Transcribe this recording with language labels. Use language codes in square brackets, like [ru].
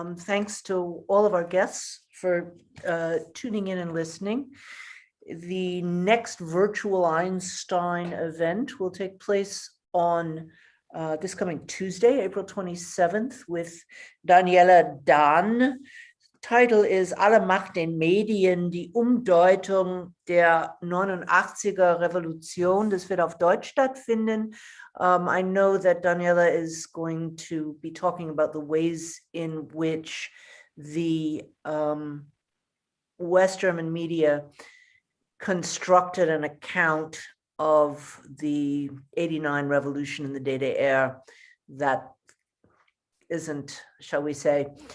[en] Thanks to all of our guests for tuning in and listening. The next virtual Einstein event will take place on this coming Tuesday, April 27th, with Daniela Dahn. Title is [de] Alle Macht den Medien, die Umdeutung der 89er Revolution. Das wird auf Deutsch stattfinden. [en] I know that Daniela is going to be talking about the ways in which the West German media constructed an account of the 89 revolution in the DDR that isn't, shall we say,